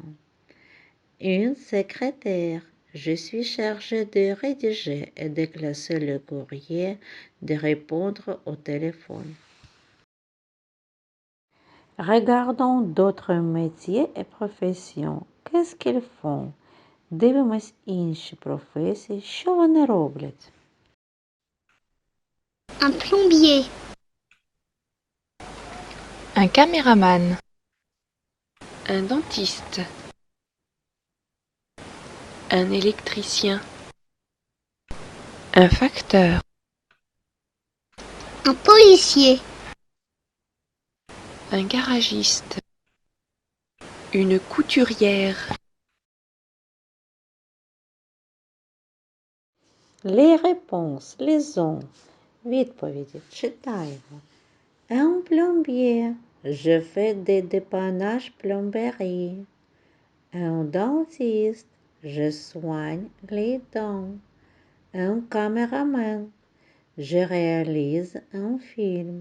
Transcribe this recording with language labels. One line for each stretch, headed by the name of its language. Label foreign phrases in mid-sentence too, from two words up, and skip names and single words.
French: Une secrétaire. Je suis chargée de rédiger et de classer le courrier, de répondre au téléphone. Regardons d'autres métiers et professions. Qu'est-ce qu'ils font?
Ukrainian: Дивимось інші професії. Що вони роблять?
French: Un plombier. Un caméraman. Un dentiste. Un électricien. Un facteur. Un policier. Un garagiste. Une couturière. Les réponses, les ont.
Ukrainian: Відповіді читаємо.
French: Un plombier. Je fais des dépannages plomberie. Un dentiste. Je soigne les dents. Un caméraman. Je réalise un film.